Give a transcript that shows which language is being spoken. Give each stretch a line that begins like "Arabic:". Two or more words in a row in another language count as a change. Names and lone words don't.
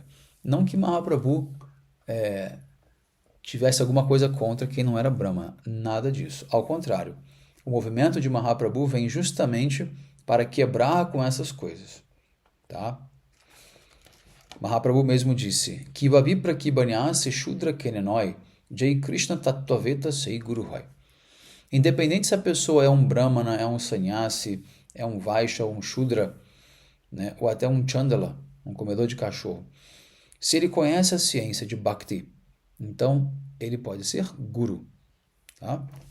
Portuguese: Não que Mahaprabhu tivesse alguma coisa contra quem não era brahmana, nada disso. Ao contrário, o movimento de Mahaprabhu vem justamente para quebrar com essas coisas, tá? Mahaprabhu mesmo disse:
Bangla: কিবা বিপ্র কিবা ন্যাসী শূদ্র কেনে নয় যেই কৃষ্ণ তত্ত্ববেত্তা সেই গুরু হয়.
Portuguese: Independente se a pessoa é um brahmana, é um sannyasi, é um vaishya, um shudra, né, ou até um chandala, um comedor de cachorro, se ele conhece a ciência de bhakti, então ele pode ser guru, tá?